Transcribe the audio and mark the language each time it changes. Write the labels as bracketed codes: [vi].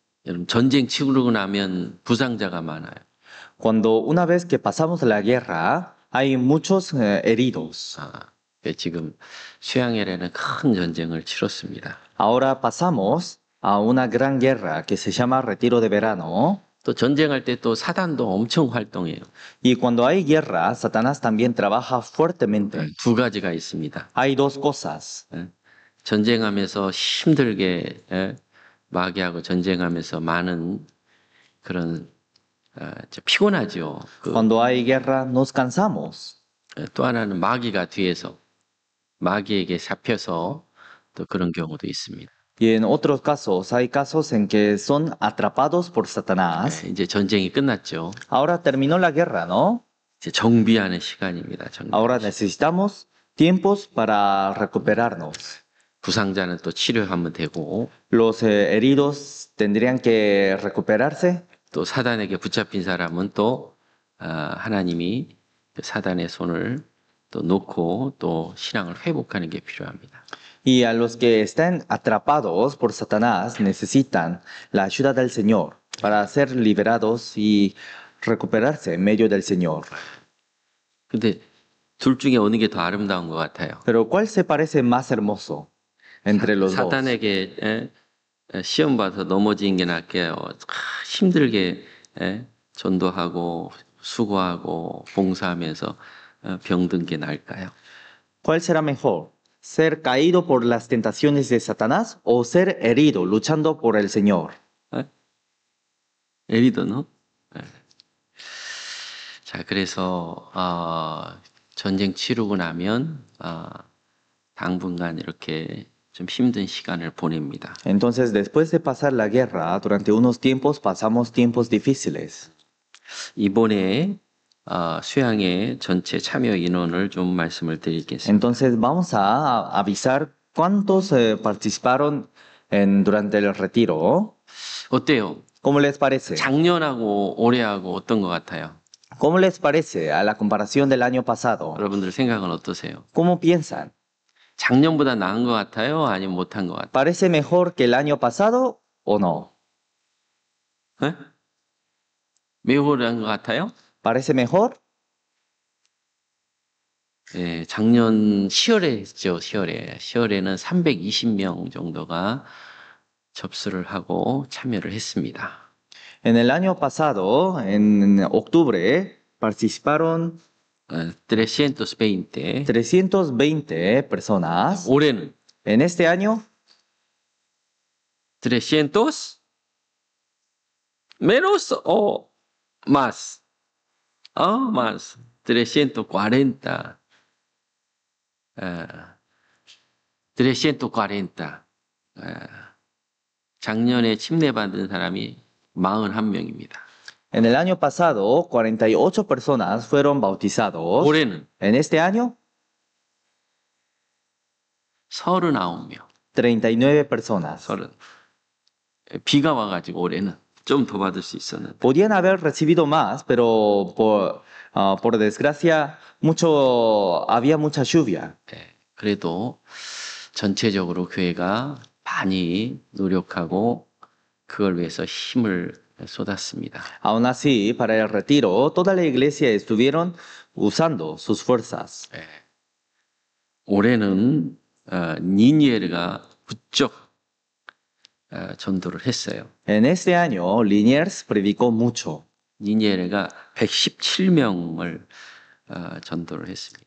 [ko] 여러분, 전쟁 치르고 나면 부상자가 많아요. [es] Cuando una vez que pasamos la guerra, hay muchos heridos. [ko] 예, 지금 수양엘에는 큰 전쟁을 치렀습니다. [es] Ahora pasamos a una gran guerra que se llama Retiro de Verano. [ko] 또 전쟁할 때 또 사단도 엄청 활동해요. [es] Y cuando hay guerra, Satanás también trabaja fuertemente. [ko] 두 가지가 있습니다. [es] Hay dos cosas. [ko] 예, 전쟁하면서 힘들게 예, 마귀하고 전쟁하면서 많은 그런 피곤하죠. [es] Cuando hay guerra, nos cansamos. [ko] 또 하나는 마귀가 뒤에서 마귀에게 잡혀서 또 그런 경우도 있습니다. [es] Y en otros casos, hay casos en que son atrapados por Satanás. [ko] 이제 전쟁이 끝났죠. [es] Ahora terminó la guerra, ¿no? [ko] 이제 정비하는 시간입니다. 정비. [es] Ahora necesitamos tiempos para recuperarnos. [ko] 부상자는 또 치료하면 되고 [es] Los heridos tendrían que recuperarse. [ko] 또 사단에게 붙잡힌 사람은 또 하나님이 그 사단의 손을 또 놓고 또 신앙을 회복하는 게 필요합니다. [es] Y a los que están atrapados por Satanás necesitan la ayuda del Señor para ser liberados y recuperarse en medio del Señor. [ko] 근데 둘 중에 어느 게 더 아름다운 것 같아요. [es] Pero ¿cuál se parece más hermoso entre los dos? [ko] 사단에게 시험 봐서 넘어진 게 낫게요. 힘들게 전도하고 수고하고 봉사하면서 병든 게 나을까요? [es] ¿Cuál será mejor? ¿Ser caído por las tentaciones de Satanás o ser herido luchando por el Señor? [ko] 에리더는? 자, 그래서 전쟁 치르고 나면 당분간 이렇게 좀 힘든 시간을 보냅니다. [es] Entonces, después de pasar la guerra, durante unos tiempos pasamos tiempos difíciles. [ko] 이번에 수양의 전체 참여 인원을 좀 말씀을 드리겠습니다. [es] Entonces, vamos a avisar cuántos participaron durante el retiro. [ko] 어때요? [es] ¿Cómo les parece? [ko] 작년하고 올해하고 어떤 것 같아요? [es] ¿Cómo les parece a la comparación del año pasado? [ko] 여러분들 생각은 어떠세요? [es] ¿Cómo piensan? [ko] 작년보다 나은 것 같아요? 아니면 못한 것 같아요? [es] ¿Parece mejor que el año pasado o no? [ko] 에? 매우 오래한 것 같아요? [es] ¿Parece mejor? [ko] 예, 작년 10월에 했죠. 10월에. 10월에는 320명 정도가 접수를 하고 참여를 했습니다. [es] En el año pasado, en octubre, participaron 320. 320 personas. [ko] 올해는 [es] En este año, 300 menos o más. Más. 340. 340. [ko] 작년에 침례받은 사람이 41명입니다. [es] en el año pasado, 48 personas fueron bautizados. [ko] 올해는 [es] En este año, [ko] 39명. [es] 39 personas. [ko] 30. 비가 와가지고 올해는 좀 더 받을 수 있었는데. [es] Podían haber recibido más, pero por desgracia había mucha lluvia. [ko] 예, 그래도 전체적으로 교회가 많이 노력하고 그걸 위해서 힘을 쏟았습니다. [es] Aún así, para el retiro, toda la iglesia estuvieron usando sus fuerzas. [ko] 예. 올해는 니니에르가 부쩍 전도를 했어요. [es] En este año, Liniers predicó mucho, [ko] 니니에르가 117명을 전도를 했습니다.